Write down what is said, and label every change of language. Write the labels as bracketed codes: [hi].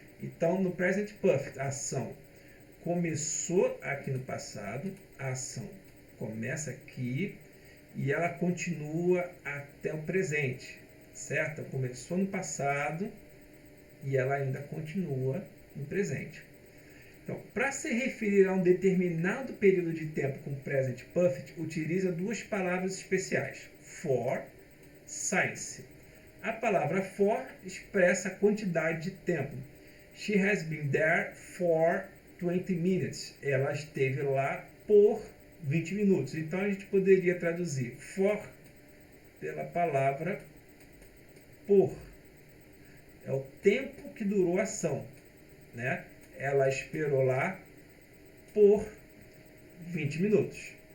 [pt] Então, no Present Perfect, a ação começou aqui no passado, a ação começa aqui e ela continua até o presente, certo? Começou no passado e ela ainda continua no presente. Então, para se referir a um determinado período de tempo com present perfect, utiliza duas palavras especiais: for, since. A palavra for expressa a quantidade de tempo. [en] She has been there for 20 minutes. [pt] Ela esteve lá por 20 minutos. Então a gente poderia traduzir for pela palavra por. É o tempo que durou a ação, né? Ela esperou lá por 20 minutos.